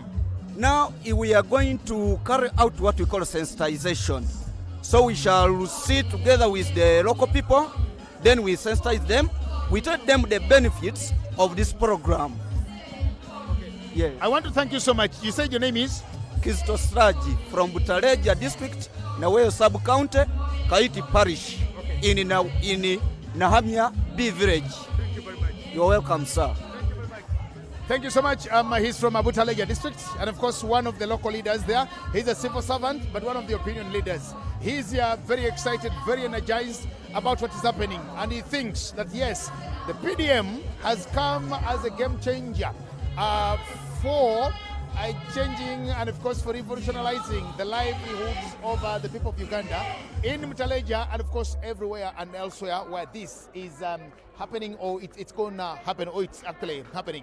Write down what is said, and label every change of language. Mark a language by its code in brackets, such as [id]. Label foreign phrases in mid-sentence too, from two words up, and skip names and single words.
[en] Now we are going to carry out what we call sensitization. So we shall sit together with the local people, then we sensitize them, we tell them the benefits of this program. Okay. Yeah. I want to thank you so much. You said your name is? Kisto Straji from Butaleja District, Naweyo Sub-County, Kaiti Parish, okay. in Nahamia B Village. Thank you very much. You're welcome, sir. Thank you so much. He's from Butaleja District, and of course one of the local leaders there. He's a civil servant, but one of the opinion leaders. He's very excited, very energized about what is happening, and he thinks that yes, the PDM has come as a game changer for changing and of course for revolutionizing the livelihoods of the people of Uganda in Mutaleja and of course everywhere and elsewhere where this is happening, or it's going to happen, or it's actually happening.